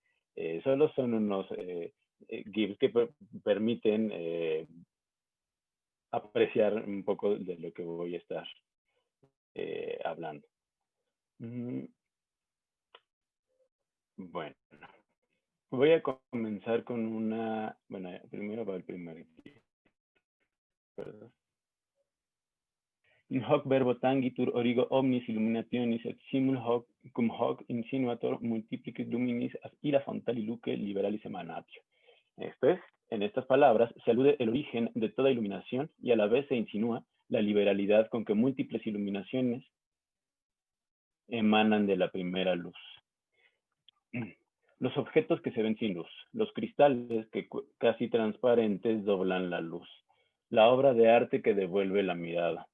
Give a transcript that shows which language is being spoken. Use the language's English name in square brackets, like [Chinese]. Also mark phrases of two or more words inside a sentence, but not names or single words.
[Spanish] Solo son unos GIFs que permiten apreciar un poco de lo que voy a estar hablando. Bueno, voy a comenzar con una, bueno, primero va el primer GIF. Perdón. [Latin] In hoc verbo tangitur origo omnis illuminationis et simul hoc cum hoc insinuator multiplicis luminis ira fontali luce liberalis emanatio. [Spanish] Esto es, en estas palabras se alude el origen de toda iluminación y a la vez se insinúa la liberalidad con que múltiples iluminaciones emanan de la primera luz. Los objetos que se ven sin luz, los cristales que casi transparentes doblan la luz, la obra de arte que devuelve la mirada.